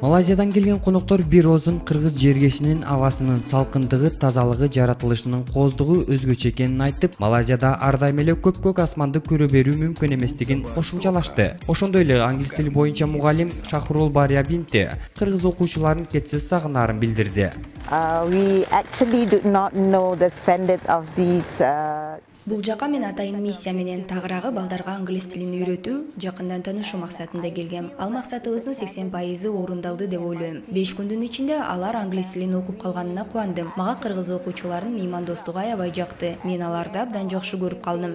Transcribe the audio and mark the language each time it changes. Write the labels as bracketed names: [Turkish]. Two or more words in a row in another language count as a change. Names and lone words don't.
[Kyrgyz] Малайзиядан келген коноктор бир оозун кыргыз жергесинин абасынын салкындыгы, тазалыгы, жаратылышынын кооздугу өзгөчө экенин айтып, Малайзияда ар дайым эле көк асманды көрө берүү мүмкүн эместигин кошумчалашты. Ошондой эле англис тили боюнча мугалим Шахрул Бариабинти кыргыз окуучуларын кетсиз сагынаарын билдирди. [English] We actually do not know the standard of these [Kyrgyz] Бул жака мен атайын миссия менен тагыраагы балдарга англис тилин үйрөтүү, жакындан таанышуу максатында келгем. Ал максатыбыздын 80% орундалды деп ойлойм. 5 күндүн ичинде алар англис тилин окуп калганына кубандым. Мага кыргыз окуучулардын меймандостугу аябай жакты. Мен аларды абдан жакшы көрүп калдым.